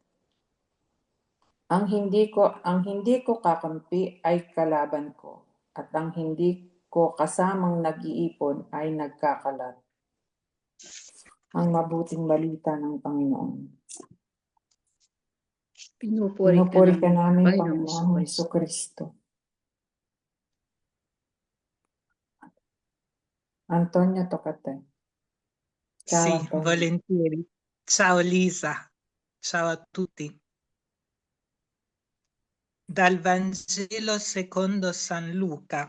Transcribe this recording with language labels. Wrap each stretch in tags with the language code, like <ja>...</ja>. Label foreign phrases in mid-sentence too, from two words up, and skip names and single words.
<tl>Ang hindi ko kakampi ay kalaban ko, at ang hindi ko kasamang nag-iipon ay nagkakalat. Ang mabuting balita ng Panginoon. Pinupuri ka namin, Panginoong Panginoong Hesus-Kristo. Jesucristo.</tl> <it>Antonio, tocca a te. Ciao, Sì, Antonio. volentieri. Ciao Lisa, ciao a tutti. Dal Vangelo secondo San Luca.</it>